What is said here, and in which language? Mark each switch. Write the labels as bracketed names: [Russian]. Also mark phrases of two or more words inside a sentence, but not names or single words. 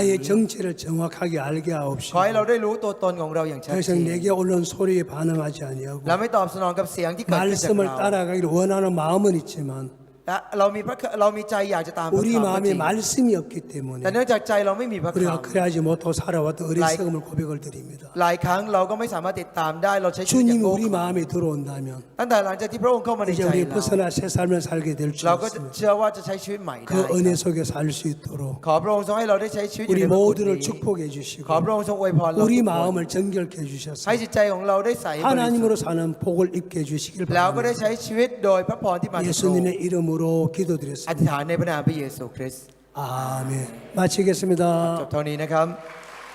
[Korean] 나의 정체를 정확하게 알게 [Thai] ขอ [Korean] 하옵시고 [Thai] ให้เราได้รู้ตัวตนของเราอย่างชัด [Korean] 더 [Thai] เจ [Korean] 이상 [Thai] น [Korean] 내게 올라온 소리에 반응하지 아니하고 [Thai] และไม่ตอบสนองกับเสียงที่เกิดขึ้นจาก [Korean] 말씀을 [Thai] เรา [Korean] 따라가기를 원하는 마음은 있지만 [Thai] และเรามีใจอยากจะตามพระ [Korean] 우리 [Thai] คำก็จริ [Korean] 마음에 [Thai] ง [Korean] 말씀이 없기 [Thai] แต่ [Korean] 때문에 [Thai] เนื่องจากใจเราไม่มีพระค [Korean] 우리가 그래야지 못하고 살아왔던 어리석음을 고백을 드립니다. [Thai] ำหลายครั้งเราก็ไม่สามารถติดตามได้เราใช้ชีวิตอย่าง [Korean] 주님이 [Thai] โง่ [Korean] 우리 마음에 들어온다면 [Thai] ตั้งแต่หลังจากที่พระองค์เข้ามาใน [Korean] 이제 [Thai] ใจ [Korean] 우리 [Thai] เรา [Korean] 벗어나 새 삶을 살게 될 줄 [Thai] เราก็จะ [Korean] 믿습니다. [Thai] เชื่อว่าจะใช้ชีวิตใหม่ได้ [Korean] 그 은혜 속에 살 수 있도록 [Thai] ขอพระองค์ทรงให้เราได้ใช้ชีวิตอยู่ [Korean] 우리 [Thai] ในพระคุณ [Korean] 모두를 [Thai] นี้ [Korean] 축복해 [Thai] ขอ [Korean] 주시고 [Thai] พระองค์ทรงอวยพรเรา [Korean] 우리 [Thai] ทุกคน [Korean] 마음을 정결케 [Thai] ให้ [Korean] 해주셔서 [Thai] จิตใจของเราได้ใสบริสุทธิ์ [Korean] 하나님으로 사는 복을 입게 해주시길 [Thai] แล้วก็ได้ [Korean] 바랍니다. [Thai] ใช้ชีวิตโดยพระพรที่มาจากพระองค์ [Korean] 예수님의 이름으로 [Thai] อ [Korean] 기도드렸습니다. [Thai] ธิษฐานในพระนามพระเยซูคริสต์ [Korean] 아멘. 마치겠습니다. [Thai] จบเท่านี้นะครับ